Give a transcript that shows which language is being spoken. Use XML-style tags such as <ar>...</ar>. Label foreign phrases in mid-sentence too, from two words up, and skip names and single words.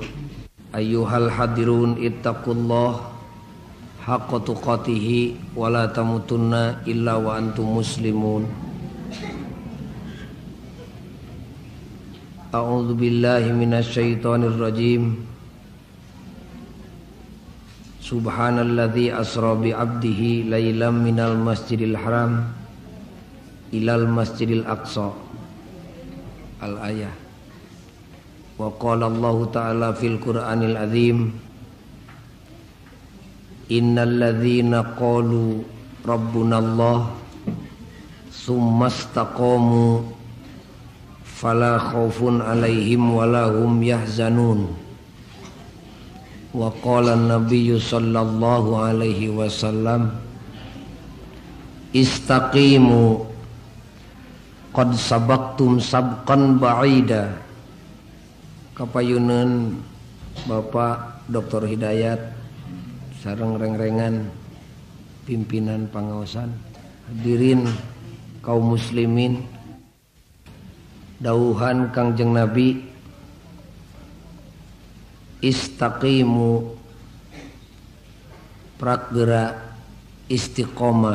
<ar>أيها الحاضرون اتقوا الله حق تقاته ولا تموتن إلا وأنتم مسلمون. أعوذ بالله من الشيطان الرجيم. سبحان الذي أسرى بعبده ليلا من المسجد الحرام إلى المسجد الأقصى. Al-ayah. وقال الله تعالى في القرآن العظيم إن الذين قالوا ربنا الله ثم استقاموا فلا خوف عليهم ولا هم يحزنون. وقال النبي صلى الله عليه وسلم, استقيموا قد سبقتم سبقا بعيدا.</ar> <su>Kapayuneun Bapak Dr. Hidayat sareng reng-rengan pimpinan pangaosan, hadirin kaum muslimin, dawuhan Kangjeng Nabi, istaqimu prakgeura istiqomah.</su>